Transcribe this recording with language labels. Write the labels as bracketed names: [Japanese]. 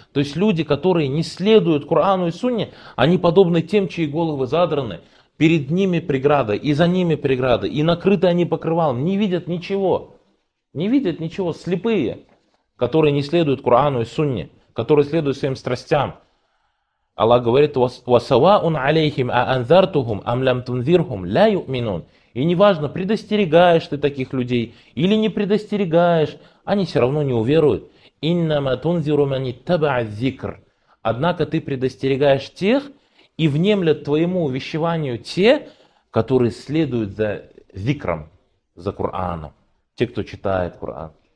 [Russian] То есть люди, которые не следуют Корану и Сунне, они подобны тем, чьи головы задраны. Перед ними преграда и за ними преграда, и накрыты они покрывалом, не видят ничего. Не видят ничего, слепые. Которые не следуют Корану и Сунне, которые следуют своим страстям. [Arabic] Аллах говорит, وَسَوَاءٌ عَلَيْهِمْ أَأَنذَرْتُهُمْ أَمْ لَمْ تُنذِرْهُمْ لَا يُؤْمِنُونَ. [Russian] И неважно, предостерегаешь ты таких людей или не предостерегаешь, они все равно не уверуют. [Arabic] إِنَّمَا تُنذِرُ مَنِ تَبَعَ الذِّكْرِ. [Russian] Однако ты предостерегаешь тех и внемлят твоему увещеванию те, которые следуют за зикром, за Кораном, те, кто читает Коран.